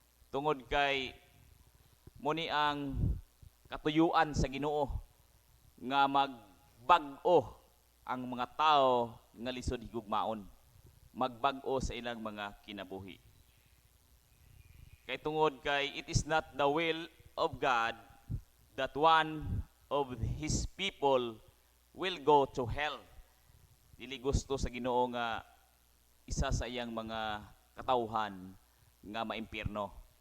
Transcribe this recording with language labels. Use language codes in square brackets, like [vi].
[ceb] Tungod kay muni ang katuyuan sa Ginoo nga magbag-o ang mga tao nga lisod higugmaon. Magbag-o sa ilang mga kinabuhi. Kay tungod kay [en] it is not the will of God that one of His people will go to hell. [ceb] Dili gusto sa Ginoo nga isa sa iyang mga katawhan nga maimpierno.